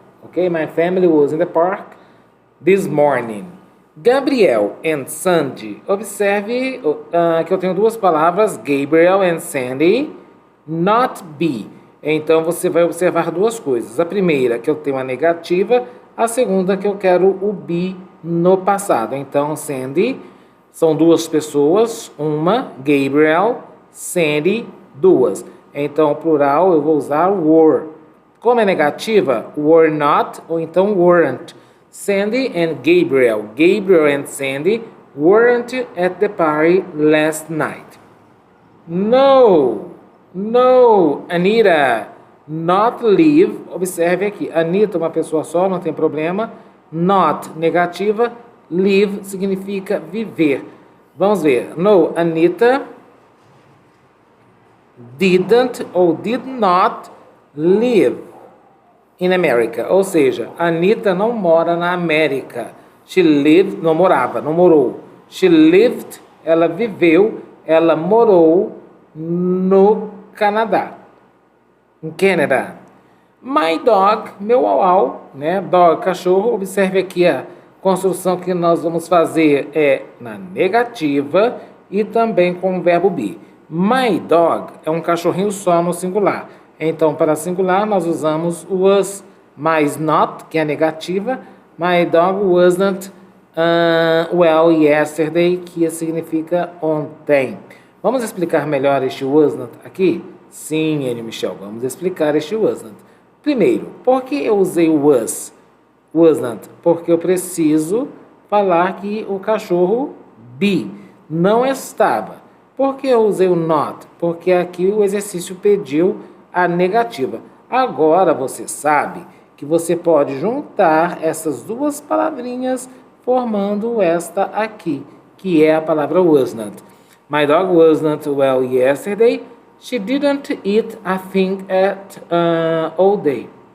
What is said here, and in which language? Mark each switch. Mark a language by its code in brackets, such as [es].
[en] Ok? My family was in the park this morning. Gabriel and Sandy. [pt] Observe que eu tenho duas palavras, Gabriel and Sandy, [en] not be. [pt] Então, você vai observar duas coisas. A primeira, que eu tenho a negativa. A segunda, que eu quero o be no passado. Então, Sandy, são duas pessoas. Uma, Gabriel, Sandy, duas. Então, plural, eu vou usar were. Como é negativa, were not ou então weren't. [en] Sandy and Gabriel. Gabriel and Sandy weren't at the party last night. No, Anita, not live. [pt] Observe aqui, Anita é uma pessoa só, não tem problema. Not, negativa. Live significa viver. Vamos ver. [en] No, Anita didn't ou did not live in America. [pt] Ou seja, Anita não mora na América. [en] She lived, [pt] não morava, não morou. [en] She lived, [pt] ela viveu, ela morou no Canadá. Em Canadá. [en] My dog, [pt] meu au-au, né? Dog, cachorro. Observe aqui a construção que nós vamos fazer é na negativa e também com o verbo be. [en] My dog [pt] é um cachorrinho só no singular. Então, para singular, nós usamos was, mais not, que é a negativa. [en] My dog wasn't well yesterday, [pt] que significa ontem. Vamos explicar melhor este wasn't aqui? Sim, Anne Michel, vamos explicar este wasn't. Primeiro, por que eu usei o wasn't? Porque eu preciso falar que o cachorro be não estava. Por que eu usei o not? Porque aqui o exercício pediu a negativa. Agora você sabe que você pode juntar essas duas palavrinhas formando esta aqui, que é a palavra wasn't. [en] My dog wasn't well yesterday. She didn't eat a thing all day.